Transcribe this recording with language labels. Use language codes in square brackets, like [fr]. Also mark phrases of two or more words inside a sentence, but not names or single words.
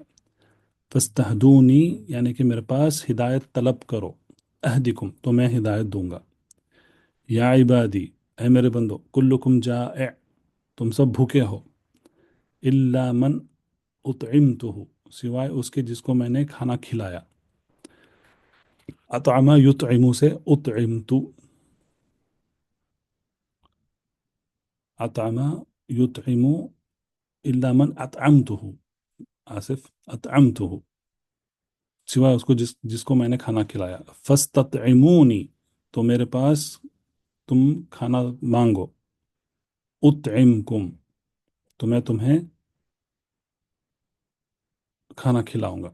[hi] फस्तहदूनी यानी कि मेरे पास हिदायत तलब करो। अहदिकुम, तो मैं हिदायत दूंगा। [ar] يا عبادي, [hi] ऐ मेरे बंदो, [ar] كلكم جائع, [hi] तुम सब भूखे हो, [ar] إلا من أطعمته, [hi] सिवाय उसके जिसको मैंने खाना खिलाया। [ar] أطعم يطعم से أطعمت، أطعم يطعم, إلا من أطعمته, [hi] आसिफ, अतअमतुहु, सिवाय उसको जिसको मैंने खाना खिलाया। फस्ततइमूनी, तो मेरे पास तुम खाना मांगो। उतइमकुम, तो मैं तुम्हें खाना खिलाऊंगा।